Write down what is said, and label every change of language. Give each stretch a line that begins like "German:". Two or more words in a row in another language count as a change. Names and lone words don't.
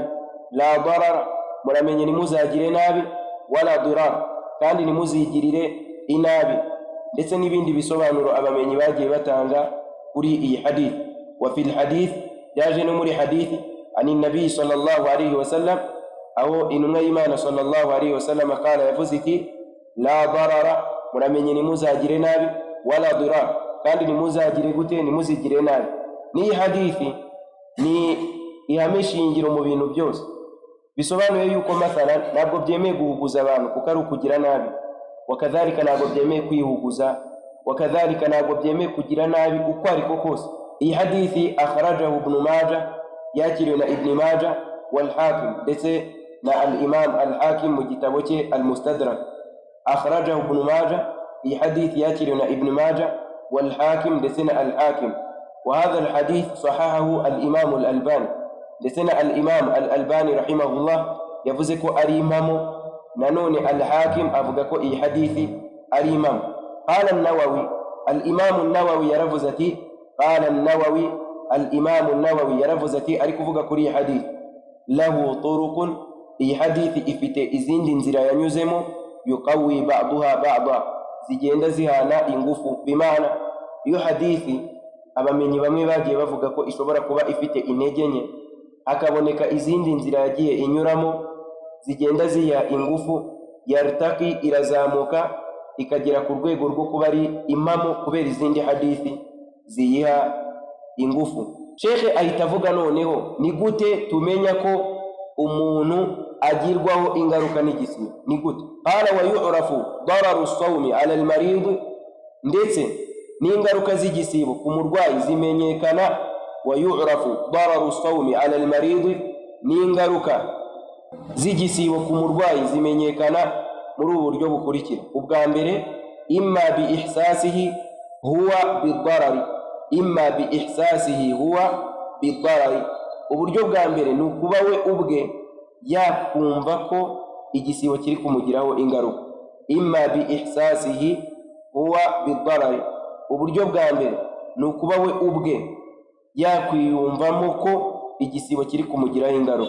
Arabic: لا ضرر,
Kinyarwanda: muramenye nimuzagire nabi,
Arabic: ولا ضرار,
Kinyarwanda: kandi nimuzigirire inabi. Ndetse n'ibindi bisobanuro abamenyi bagiye batanga kuri iyi hadith.
Arabic: وفي الحديث,
Kinyarwanda: yaje no muri hadithi
Arabic: عن النبي صلى الله عليه وسلم,
Kinyarwanda: aho intumwa y'Imana
Arabic: صلى الله عليه وسلم قال,
Kinyarwanda: yavuze iti,
Arabic: لا ضرر,
Kinyarwanda: muramenye nimuzagire nabi,
Arabic: ولا ضرار,
Kinyarwanda: kandi nimuzagire gute, nimuzigire nabi. Ni hadithi ni ihame shingiro mu bintu byose. Bisobanuye yuko mathalan ntabwo byemeye guhuguza abantu kuko ari ukugira nabi, wakadhalika ntabwo byemeye kwihuguza, wakadhalika ntabwo byemeye kugira nabi uko ariko kose. Iyi hadithi akhrajahu Ibn Majah, yakiriwe na Ibn Majah wal Hakim, ndetse na al-Imam al-Hakim mu gitabo cye al-Mustadrak.
Arabic: أخرجه ابن ماجه,
Kinyarwanda: iyi hadithi yakiriwe na Ibn Majah wal Hakim, ndetse na al-Hakim.
Arabic: وهذا الحديث صححه الإمام الألباني,
Kinyarwanda: ndetse na al-Imam al-Albani rahimahullah yavuze ko ari impamo. Nanone al-Hakim avuga ko iyi hadithi ari impamo. Qala an-Nawawi, al-Imam an-Nawawi yaravuze ati, qala an-Nawawi, al-Imam an-Nawawi yaravuze ati, ari kuvuga kuri iyi hadithi,
Arabic: له طرق,
Kinyarwanda: iyi hadithi ifite izindi nzira yanyuzemo,
Arabic: يقوي بعضها بعضا,
Kinyarwanda: zigenda zihana ingufu. Bimana iyo hadithi abamenyi bamwe bagiye bavuga ko ishobora kuba ifite intege nke, hakaboneka izindi nzira yagiye inyuramo zigenda ziha ingufu, yartaqi, irazamuka, ikagera ku rwego rwo kuba ari impamo kubera izindi hadithi ziyiha ingufu. Shekhe ahita avuga noneho ni gute tumenya ko umuntu agirwaho ingaruka n'igisibo, ni gute?
Arabic: قال ويعرف ضرر الصوم على المريض,
Kinyarwanda: ndetse n'ingaruka z'igisibo ku murwayi zimenyekana.
Arabic: ويعرف ضرر الصوم على المريض,
Kinyarwanda: n'ingaruka z'igisibo ku murwayi zimenyekana muri ubu buryo bukurikira. Ubwa mbere,
Arabic: إما بإحساسه هو بالضرر إما بإحساسه هو بالضرر, imma bi ihsasihi huwa bidarari.
Kinyarwanda: Uburyo bwa mbere ni ukuba we ubwe yakumva ko igisibo kiri kumugiraho ingaruka.
Arabic: إما بإحساسه هو بالضرر,
Kinyarwanda: uburyo bwa mbere ni ukuba we ubwe yakwiyumvamo ko igisibo kiri kumugiraho ingaruka.